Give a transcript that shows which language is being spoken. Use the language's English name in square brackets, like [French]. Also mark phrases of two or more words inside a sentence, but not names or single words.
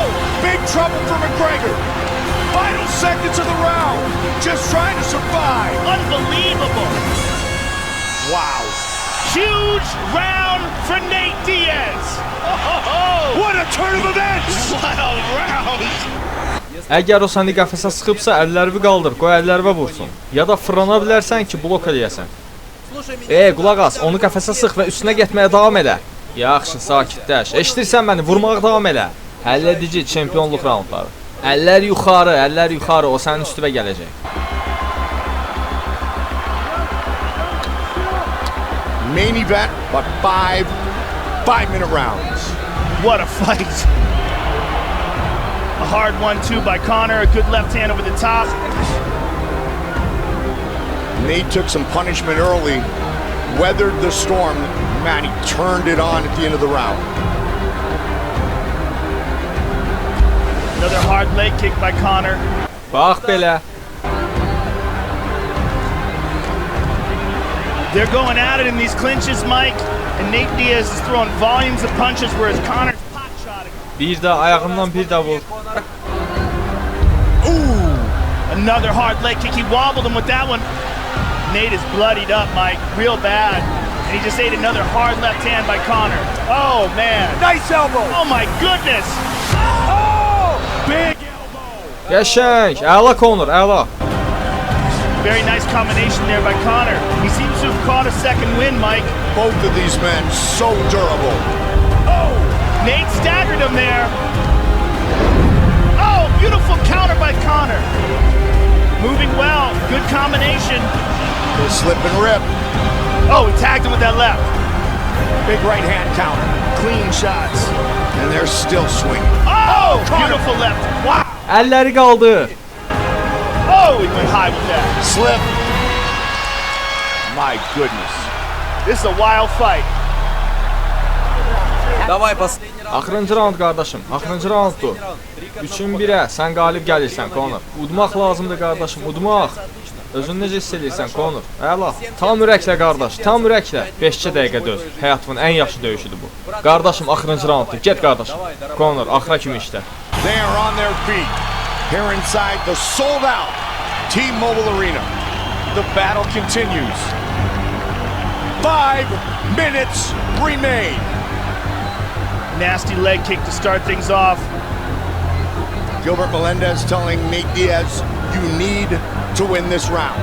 [English] Big trouble for McGregor. Final seconds of the round. Just trying to survive. Unbelievable. Wow. Huge round for Nate Diaz. Oh! What a turn of events. What a round! [Azerbaijani] Əgər o səni qəfəsə sıxıbsa, əllərini qaldır, qoy əllərinə vursun. Ya da fırlana bilərsən ki, blok eləyəsən. Qulaq as, onu qəfəsə sıx və üstünə getməyə davam elə. Yaxşı, sakitləş. Eşidirsən məni, vurmağa davam elə. Həll edici çempionluq raundları. Əllər yuxarı, o sənin üstüvə gələcək. [English] Main event, but 5-minute rounds. What a fight. A hard 1-2 by Conor, a good left hand over the top. Nate took some punishment early, weathered the storm. Man, he turned it on at the end of the round. Another hard leg kick by Conor. [Azerbaijani] Bax belə. [English] They're going at it in these clinches, Mike. And Nate Diaz is throwing volumes of punches, whereas Conor's pot-shotting. [Azerbaijani] Bir də ayağından bir də vur. [English] Ooh! Another hard leg kick. He wobbled him with that one. Nate is bloodied up, Mike. Real bad. And he just ate another hard left hand by Conor. Oh, man. Nice elbow. Oh, my goodness. Oh! Big elbow. [Azerbaijani] Qəşəng, əla Conor, əla. [English] Very nice combination there by Conor. He seems to have caught a second win, Mike. Both of these men so durable. Oh! Nate staggered him there. Oh, beautiful counter by Conor. Moving well. Good combination. Little slip and rip. Oh, he tagged him with that left. Big right hand counter. Clean shots. And they're still swinging. Oh, Conor. beautiful left. Wow. [Azerbaijani] Əlləri qaldı. [English] Oh, he went high with that. Slip. My goodness. This is a wild fight. [Azerbaijani] Axırıncı round qardaşım, axırıncı rounddur. 3-1-ə sən qalib gəlirsən, Conor. Udmaq lazımdır qardaşım, udmaq. Özün necə hiss edirsən, Conor? Əla. Tam ürəklə qardaş, tam ürəklə. 5-2 dəqiqə döz. Həyatımın ən yaxşı döyüşüdür bu. Qardaşım, axırıncı rounddur. Get qardaşım. Conor, axıra kimi işlə. [English] They are on their feet. Here inside the sold-out T-Mobile Arena. The battle continues. 5 minutes remain. Nasty leg kick to start things off. Gilbert Melendez telling Nate Diaz, you need to win this round.